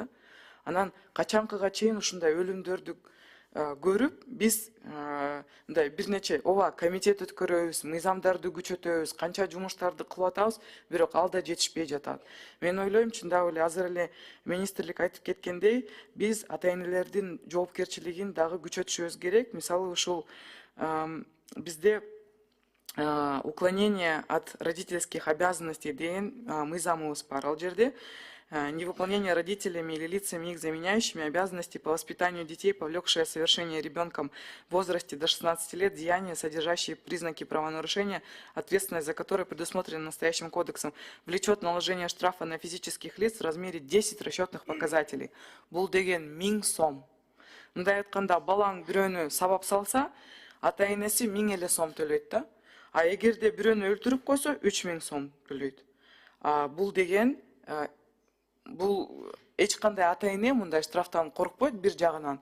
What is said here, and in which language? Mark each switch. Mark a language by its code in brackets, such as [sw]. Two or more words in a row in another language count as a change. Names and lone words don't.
[ky] Анан качанкыга чейин ушундай өлүмдөрдү көрүп, биз мындай бир нече комитет өткөрөбүз, мыйзамдарды күчөтөбүз, канча жумуштарды кылып атабыз, бирок ал да жетишпей жатат. Мен ойлойм, чындап эле азыр эле министрлик айтып кеткендей, биз ата-энелердин жоопкерчилигин дагы күчөтүшүбүз керек. Мисалы ушул бизде [ru] уклонение от родительских обязанностей [ky] деген мыйзамыбыз бар. Ал жерде [ru] невыполнение родителями или лицами их заменяющими обязанности по воспитанию детей, повлекшее совершение ребенком в возрасте до 16 лет деяния, содержащие признаки правонарушения, ответственность за которое предусмотрена настоящим кодексом, влечет наложение штрафа на физических лиц в размере 10 расчетных показателей. [ky] Бул деген 1000 сом. Мындай айтканда, балаң бирөөнү сабап салса, ата-энеси 1000 эле сом төлөйт да. А эгерде бирөөнү өлтүрүп койсо, 3000 сом төлөйт. Бул деген бул эч кандай ата-эне мындай штрафтан коркпойт бир жагынан.